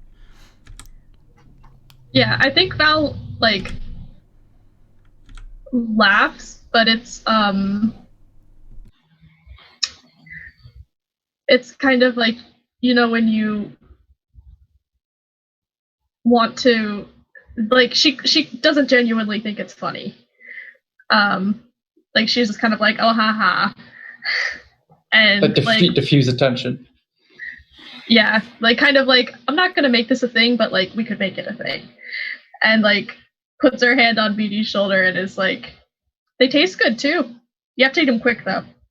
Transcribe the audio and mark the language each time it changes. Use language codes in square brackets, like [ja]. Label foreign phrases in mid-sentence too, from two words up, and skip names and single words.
[en] Yeah, I think Val like laughs, but it's kind of like, you know, when you want to, like, she doesn't genuinely think it's funny. Like she's just kind of like, oh ha ha, and like diffuse attention. Yeah, like kind of like, I'm not gonna make this a thing, but like we could make it a thing, and like puts her hand on BD's shoulder and is like, they taste good too. You have to eat them quick though.